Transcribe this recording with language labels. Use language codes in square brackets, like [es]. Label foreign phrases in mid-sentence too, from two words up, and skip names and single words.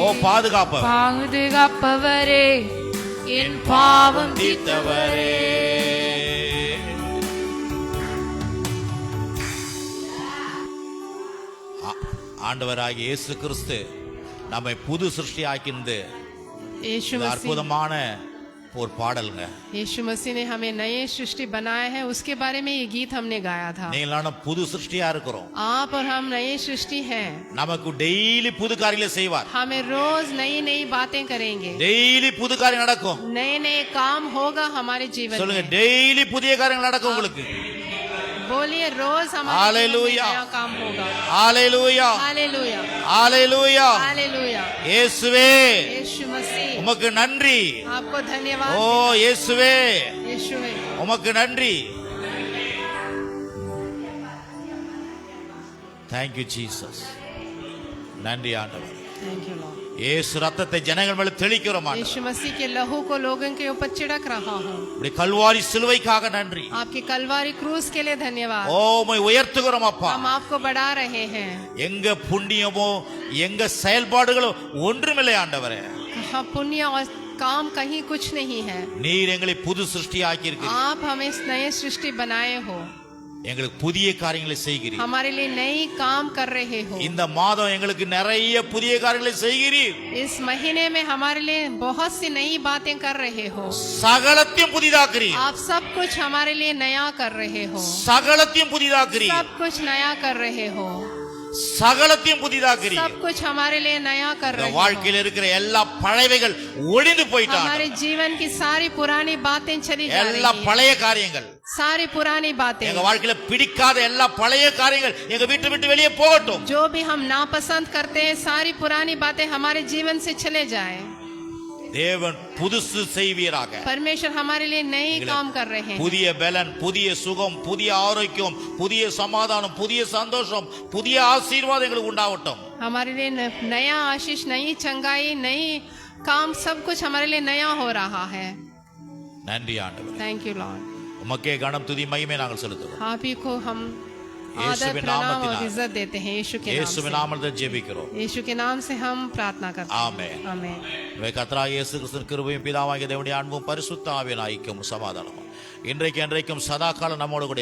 [ta] பாதுகாப்பவரே, என் பாவம் தீர்த்தவரே. ஆண்டவராகிய இயேசு கிறிஸ்து நம்மை புது சிருஷ்டி ஆக்கினது [hi] यीशु मसीह [ta] அற்புதமான ஒரு பாடல்ங்க. [hi] यीशु मसीह ने हमें नए सृष्टि बनाया है, उसके बारे में ये गीत हमने गाया था। [ta] நீங்களான புது சிருஷ்டியா இருக்கிறோம். [hi] आप और हम नए सृष्टि हैं। [ta] நமக்கு டெய்லி புது காரியங்களை செய்வார். [hi] हमें रोज नई नई बातें करेंगे, [ta] டெய்லி புது காரியம் நடக்கும். [hi] नए नए काम होगा हमारे जीवन [ta] சொல்லுங்க, [hi] में। [ta] டெய்லி புதிய காரியங்கள் நடக்கும் உங்களுக்கு. [hi] बोलिए, रोज हमारे जीवन में हालेलुया, नया काम होगा। [ta] ஹalleluya, [hi] हालेलुया, [ta] ஹalleluya. [hi] हालेलुया। [ta] இயேசுவே [hi] यीशु मसीह, [ta] உமக்கு நன்றி. [hi] आपको धन्यवाद। [ta] ஓ இயேசுவே [hi] यीशुवे, [ta] உமக்கு நன்றி. [en] Thank you Jesus. [ta] நன்றி ஆண்டவர். [en] Thank you Lord. [ta] இயேசு ரத்தத்தை ஜனங்கள் மேல தெளிக்கிறோம் ஆண்டவர். [hi] यीशु मसीह के लहू को लोगों के ऊपर छिड़क रहा हूँ। [ta] இப்படி கல்வாரி சிலுவைக்காக நன்றி. [hi] आपकी कलवारी क्रूस के लिए धन्यवाद। [ta] ஓ உம்மை உயர்த்துகிறோம் அப்பா. [hi] हम आपको बढ़ा रहे हैं। [ta] எங்க புண்ணியமோ எங்க செயல்பாடுகளோ ஒன்றுமில்லை ஆண்டவரே. [hi] हाँ, पुण्य और काम कहीं कुछ नहीं है। [ta] நீர் எங்களை புது சிருஷ்டி ஆக்கியிருக்கிறீர். [hi] आप हमें नए सृष्टि बनाए हो, [ta] எங்களுக்கு புதிய காரியங்களை செய்கிறீர். [hi] हमारे लिए नई काम कर रहे हो। [ta] இந்த மாதம் எங்களுக்கு நிறைய புதிய காரியங்களை செய்கிறீர். [hi] इस महीने में हमारे लिए बहुत सी नई बातें कर रहे हो। [ta] சகலத்தையும் புதிதாக்குறீர். [hi] आप सब कुछ हमारे लिए नया कर रहे हो। [ta] சகலத்தையும் புதிதாக்குறீர். [hi] सब कुछ नया कर रहे हो। [ta] சகலத்தையும் புதிதாக்குறீர். [hi] सब कुछ हमारे लिए नया कर रहे हो। [ta] வாழ்க்கையில் இருக்கிற எல்லா பழையவைகள் ஒழிந்து போயிட்டாங்க. [hi] हमारे जीवन की सारी पुरानी बातें चली जा रही [ta] எல்லா [hi] हैं। [ta] பழைய காரியங்கள், [hi] सारी पुरानी बातें, [ta] எங்க வாழ்க்கையில பிடிக்காத எல்லா பழைய காரியங்கள் எங்க வீட்டை விட்டு வெளியே போகட்டும். [hi] जो भी हम नापसंद करते हैं, सारी पुरानी बातें हमारे जीवन से चले जाएं। [ta] தேவன் புதுசு செய்வீராக. [hi] परमेश्वर हमारे लिए नए काम कर रहे हैं। [ta] புதிய பலன், புதிய சுகம், புதிய ஆரோக்கியம், புதிய சமாதானம், புதிய சந்தோஷம், புதிய ஆசீர்வாதம் எங்களுக்கு உண்டாகட்டும். [hi] हमारे लिए नया आशीष, नई चंगाई, नई काम, सब कुछ हमारे लिए नया हो रहा है। [ta] நன்றி ஆண்டவர். [en] Thank you Lord. [ta] உமக்கே கனம் துதி மகிமை நாங்கள் செலுத்துகிறோம். [hi] आप ही को हम आदर, [ta] இயேசுவின் [hi] प्रणाम और [ta] நாமத்தினால் [hi] इज्जत देते हैं। यीशु के नाम [ta] இயேசுவின் [hi] से। [ta] நாமத்தில் ஜெபிக்கிறோம். [hi] यीशु के नाम से हम प्रार्थना करते हैं। [ta] ஆமென். [hi] आमीन। [ta] கர்த்தராகிய இயேசு கிறிஸ்துவின் கிருபையும் பிதாவாகிய தேவனுடைய அன்பும் பரிசுத்த ஆவியின் ஐக்கியமும் சமாதானமும் இன்றைக்கு என்றைக்கும் சதா காலம் நம்மோடு கூட